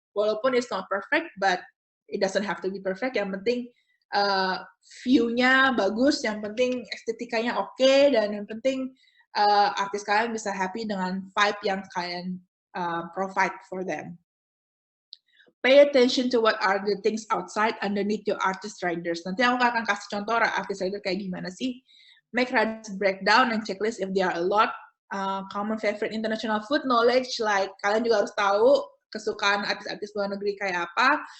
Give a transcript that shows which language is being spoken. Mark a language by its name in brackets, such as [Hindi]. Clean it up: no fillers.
[Indonesian] Walaupun [English] it's not perfect, but it doesn't have to be perfect. [Indonesian] Yang penting view-nya bagus, yang penting estetikanya oke, dan yang penting artis kalian bisa happy dengan vibe yang kalian [English] provide for them. Pay attention to what are the things outside underneath your artist riders. [Indonesian] Nanti aku akan kasih contoh artist rider kayak gimana sih. [English] Make riders breakdown and checklist if there are a lot. Common favorite international food knowledge, like [Indonesian] kalian juga harus tahu kesukaan artis-artis luar negeri kayak apa.